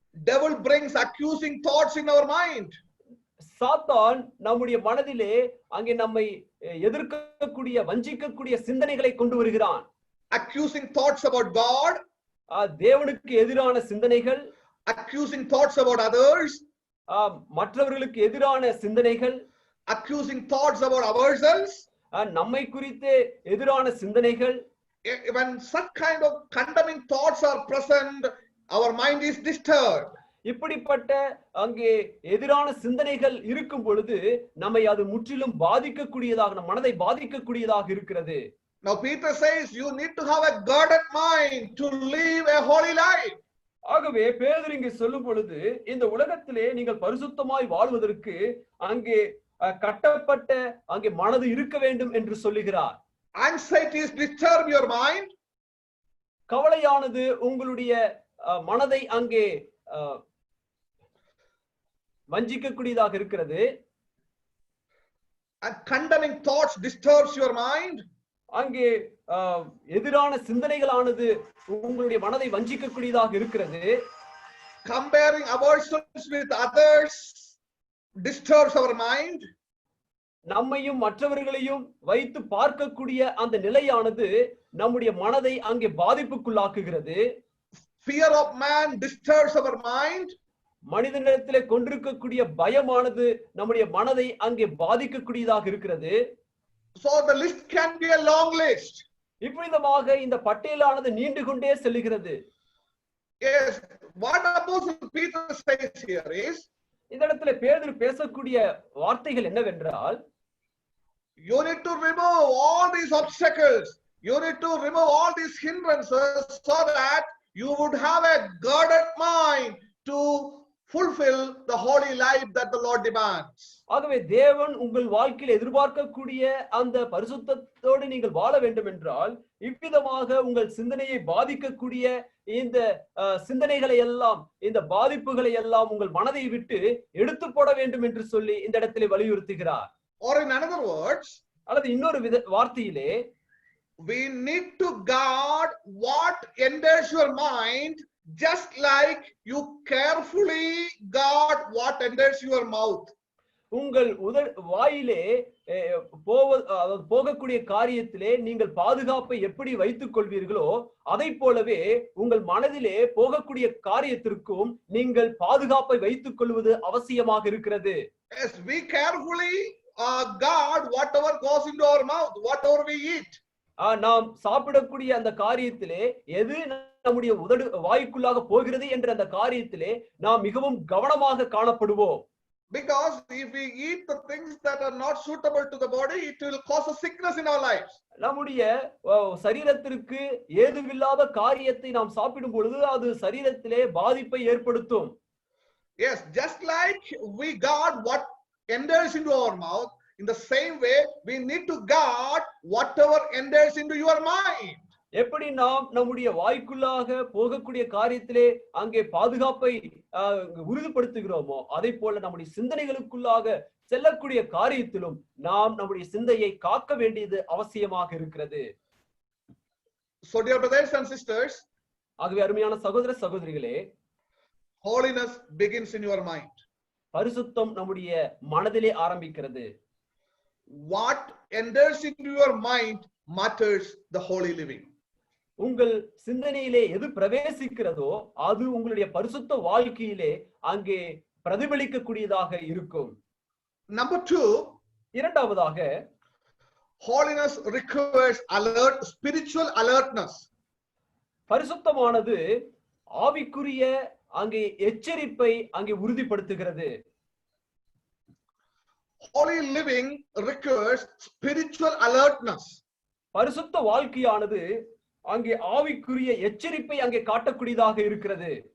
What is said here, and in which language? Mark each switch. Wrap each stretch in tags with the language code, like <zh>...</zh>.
<en>Devil brings accusing thoughts in our mind.</en> <ta>சாத்தான் நம்முடைய மனதிலே அங்கே நம்மை எதிர்க்கக்கூடிய வஞ்சிக்கக்கூடிய சிந்தனைகளை கொண்டு வருகிறான்.</ta> <en>Accusing thoughts about God,</en> <ta>தேவனுக்கு எதிரான சிந்தனைகள்,</ta> <en>accusing thoughts about others,</en> <ta>மற்றவர்களுக்கு எதிரான சிந்தனைகள்,</ta> <en>accusing thoughts about ourselves,</en> <ta>நம்மை குறித்து எதிரான சிந்தனைகள்.</ta> <en>When such kind of condemning thoughts are present, our mind is disturbed.</en> <ta>இப்படிப்பட்ட அங்கே எதிரான சிந்தனைகள் இருக்கும் பொழுது நம்மை அது முற்றிலும் பாதிக்கக்கூடியதாக, நம் மனதை பாதிக்கக்கூடியதாக இருக்கிறது.</ta> <en>Now Peter says you need to have a guarded mind to live a holy life.</en> <ta>ஆகவே பேதுரு இங்கே சொல்லும் பொழுது இந்த உலகத்திலே நீங்கள் பரிசுத்தமாய் வாழ்வதற்கு அங்கே கட்டப்பட்ட அங்கே மனது இருக்க வேண்டும் என்று சொல்லுகிறார்.</ta> <en>Anxieties disturb your mind.</en> <ta>கவலையானது உங்களுடைய மனதை அங்கே வஞ்சிக்கக்கூடியதாக இருக்கிறது.</ta> <en>And condemning thoughts disturbs your mind.</en> <ta>அங்கே எதிரான சிந்தனைகளானது உங்களுடைய மனதை வஞ்சிக்கக்கூடியதாக இருக்கிறது.</ta> <en>Comparing ourselves with others disturbs our mind.</en> <ta>நம்மையும் மற்றவர்களையும் வைத்து பார்க்கக்கூடிய அந்த நிலையானது நம்முடைய மனதை அங்கே பாதிப்புக்குள்ளாக்குகிறது.</ta> <en>Fear of man disturbs our mind.</en> <ta>மனிதனிடத்திலே கொண்டிருக்கக்கூடிய பயமானது நம்முடைய மனதை அங்கே பாதிக்கக்கூடியதாக இருக்கிறது.</ta> <en>So the list can be a long list.</en> <ta>இவ்விதமாக இந்த பட்டியலானது நீண்டு கொண்டே செல்கிறது.</ta> <en>Yes, what Apostle Peter says here is,</en> <ta>இந்த இடத்துல பேதுரு பேசக்கூடிய வார்த்தைகள் என்னவென்றால்,</ta> <en>you need to remove all these obstacles, you need to remove all these hindrances so that you would have a guarded mind to fulfill the holy life that the Lord demands.</en> <ta>ஆகவே தேவன் உங்கள் வாழ்க்கையில் எதிர்பார்க்கக்கூடிய அந்த பரிசுத்தத்தோடு நீங்கள் வாழ வேண்டும் என்றால் இவ்விதமாக உங்கள் சிந்தனையை பாதிக்கக்கூடிய இந்த சிந்தனைகளை எல்லாம், இந்த பாதிப்புகளை எல்லாம் உங்கள் மனதை விட்டு எடுத்து போட வேண்டும் என்று சொல்லி இந்த இடத்திலே வலியுறுத்துகிறார்.</ta> <en>Or in other words,</en> <ta>அல்லது இன்னொரு வார்த்தையிலே,</ta> <en>we need to guard what enters your mind, just like you carefully guard what enters your mouth.</en> <ta>உங்கள் வாயிலே போகக்கூடிய காரியத்திலே நீங்கள் பாதுகாப்பை எப்படி வைத்துக் கொள்வீர்களோ அதை போலவே உங்கள் மனதிலே போகக்கூடிய காரியத்திற்கும் நீங்கள் பாதுகாப்பை வைத்துக் கொள்வது அவசியமாக இருக்கிறது.</ta> <en>Yes, we carefully guard whatever goes into our mouth, whatever we eat.</en> <ta>நாம் சாப்பிடக்கூடிய அந்த காரியத்திலே எது நம்முடைய வாய்க்குள்ளாக போகிறது என்ற அந்த காரியத்திலே நாம் மிகவும் கவனமாக காணப்படுவோம்.</ta> <en>Because if we eat the things that are not suitable to the body, it will cause a sickness in our lives.</en> <ta>நம்முடைய சரீரத்திற்கு ஏதுவில்லாத காரியத்தை நாம் சாப்பிடும் பொழுது அது சரீரத்திலே பாதிப்பை ஏற்படுத்தும்.</ta> <en>Yes, just like we guard what enters into our mouth, in the same way we need to guard whatever enters into your mind.</en> <ta>எப்படி நாம் நம்முடைய வாய்க்குள்ளாக போகக்கூடிய காரியத்திலே அங்கே பாதுகாப்பை உறுதிப்படுத்துகிறோமோ அதை போல நம்முடைய சிந்தனைகளுக்குள்ளாக செல்லக்கூடிய காரியத்திலும் நாம் நம்முடைய சிந்தையை காக்க வேண்டியது அவசியமாக இருக்கிறது.</ta> <en>So dear brothers and sisters,</en> <ta>ஆகவே அருமையான சகோதர சகோதரிகளே,</ta> <en>holiness begins in your mind.</en> <ta>பரிசுத்தம் நம்முடைய மனதிலே ஆரம்பிக்கிறது.</ta> <en>What enters into your mind matters the holy living.</en> <ta>உங்கள் சிந்தனையிலே எது பிரவேசிக்கிறதோ அது உங்களுடைய பரிசுத்த வாழ்க்கையிலே அங்கே பிரதிபலிக்கக்கூடியதாக இருக்கும்.</ta> <en>Number 2,</en> <ta>இரண்டாவதாக,</ta> <en>holiness requires spiritual alertness.</en> <ta>பரிசுத்தமானது ஆவிக்குரிய அங்கே எச்சரிப்பை அங்கே உறுதிப்படுத்துகிறது.</ta> <en>Holy living requires spiritual alertness.</en> <ta>பரிசுத்த வாழ்க்கையானது அங்கே ஆவிக்குரிய எச்சரிப்பை அங்கே காட்டக்கூடியதாக இருக்கிறது.</ta>